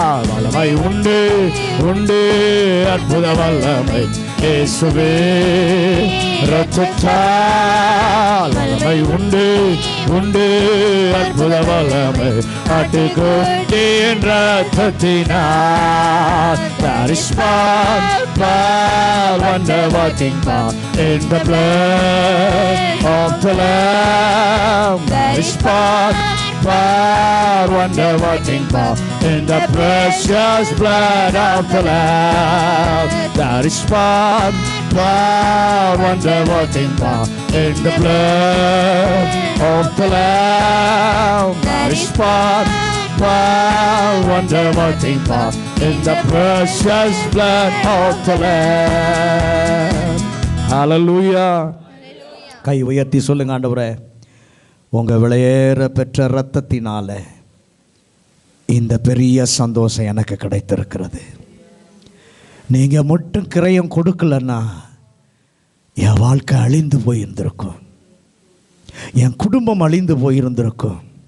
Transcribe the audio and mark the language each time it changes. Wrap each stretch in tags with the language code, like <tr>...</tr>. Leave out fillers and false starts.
<ta>வல்லமை உண்டு உண்டு அற்புத வல்லமை இயேசுவே இரத்தத்தால். வல்லமை உண்டு உண்டு அற்புத வல்லமை ஆட்டுக்கோட்டின் இரத்தத்தினால்.</ta> <en>There is power, power, wonder working power in the blood of the Lamb. There is power, power, wonder working power in the precious blood of the Lamb. There is power, power, wonder working power in the blood of the Lamb. There is power, power, wonder working power in the precious blood of the Lamb. Hallelujah.</en> <ta>கை உயர்த்தி சொல்லுங்க, ஆண்டவரே உங்க விலையேற பெற்ற இரத்தத்தினால இந்த பெரிய சந்தோஷம் எனக்கு கிடைத்திருக்கிறது. நீங்க மட்டும் கிரயம் கொடுக்கலன்னா என் வாழ்க்கை அழிந்து போயிருந்திருக்கும், என் குடும்பம் அழிந்து போயிருந்திருக்கும்.</ta>